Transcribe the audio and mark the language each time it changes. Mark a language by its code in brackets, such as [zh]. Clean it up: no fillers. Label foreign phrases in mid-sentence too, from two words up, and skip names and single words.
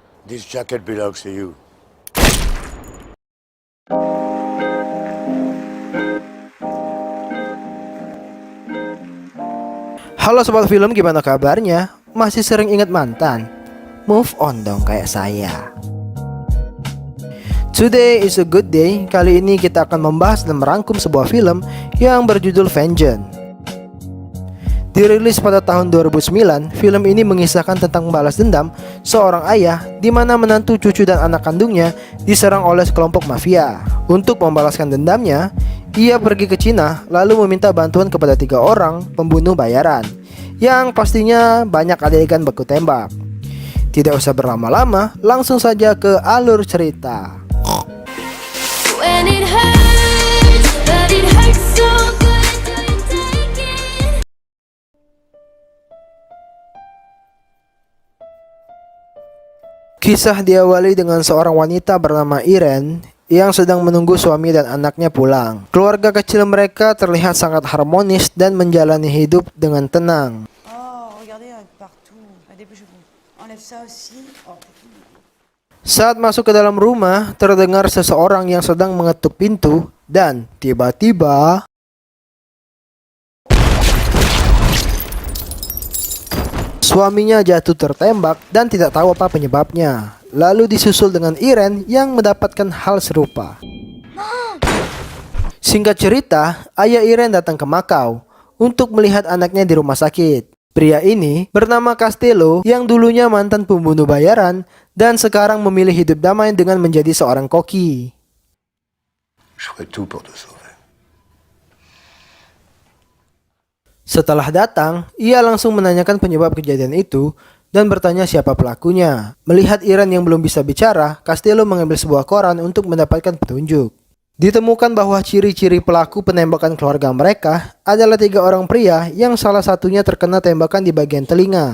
[en] This jacket belongs to you. [id] Halo sobat film, gimana kabarnya? Masih sering ingat mantan? [en] Move on [id] dong kayak saya. [en] Today is a good day. [id] Kali ini kita akan membahas dan merangkum sebuah film yang berjudul Vengeance. Dirilis pada tahun 2009, film ini mengisahkan tentang membalas dendam seorang ayah di mana menantu, cucu, dan anak kandungnya diserang oleh sekelompok mafia. Untuk membalaskan dendamnya, ia pergi ke Cina lalu meminta bantuan kepada 3 orang pembunuh bayaran yang pastinya banyak adegan baku tembak. Tidak usah berlama-lama, langsung saja ke alur cerita. [en] When it hurts, but it hurts so good, do you take it? [id] Kisah diawali dengan seorang wanita bernama Irene yang sedang menunggu suami dan anaknya pulang. Keluarga kecil mereka terlihat sangat harmonis dan menjalani hidup dengan tenang. [fr] Oh, regardez partout. Dépêchez-vous. Enlève ça aussi. Oh, [id] Saat masuk ke dalam rumah, terdengar seseorang yang sedang mengetuk pintu dan tiba-tiba suaminya jatuh tertembak dan tidak tahu apa penyebabnya. Lalu disusul dengan Irene yang mendapatkan hal serupa. Singkat cerita, ayah Irene datang ke Makau untuk melihat anaknya di rumah sakit. Pria ini bernama Castello yang dulunya mantan pembunuh bayaran dan sekarang memilih hidup damai dengan menjadi seorang koki. [fr] Je ferai tout pour te sauver. [id] Setelah datang, ia langsung menanyakan penyebab kejadian itu dan bertanya siapa pelakunya. Melihat Irene yang belum bisa bicara, Castello mengambil sebuah koran untuk mendapatkan petunjuk. Ditemukan bahwa ciri-ciri pelaku penembakan keluarga mereka adalah 3 orang pria yang salah satunya terkena tembakan di bagian telinga.